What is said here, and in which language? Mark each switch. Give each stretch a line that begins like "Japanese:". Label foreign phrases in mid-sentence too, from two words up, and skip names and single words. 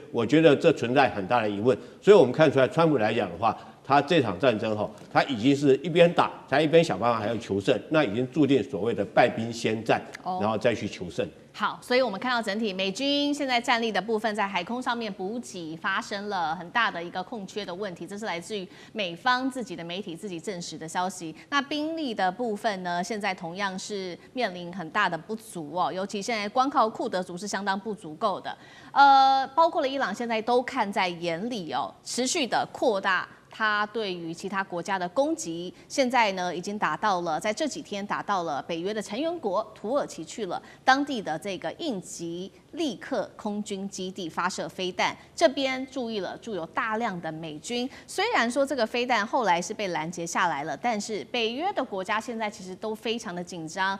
Chinese: 我覺得這存在很大的疑問。所以我們看出來，川普來講的話，他這場戰爭哈，他已經是一邊打，他一邊想辦法還要求勝，那已經注定所謂的敗兵先戰，然後再去求勝。好，所以我們看到整體美軍現在戰力的部分，在海空上面補給發生了很大的一個空缺的問題，這是來自於美方自己的媒體自己證實的消息。那兵力的部分呢，現在同樣是面臨很大的不足哦，尤其現在光靠庫德族是相當不足夠的。包括了伊朗现在都看在眼裡哦，持續的擴大它對於其他國家的攻擊，現在呢已經達到了，在這幾天達到了北約的成員國土耳其去了，當地的這個應急立刻空軍基地發射飛彈，這邊注意了，駐有大量的美軍。雖然說這個飛彈後來是被攔截下來了，但是北約的國家現在其實都非常的緊張。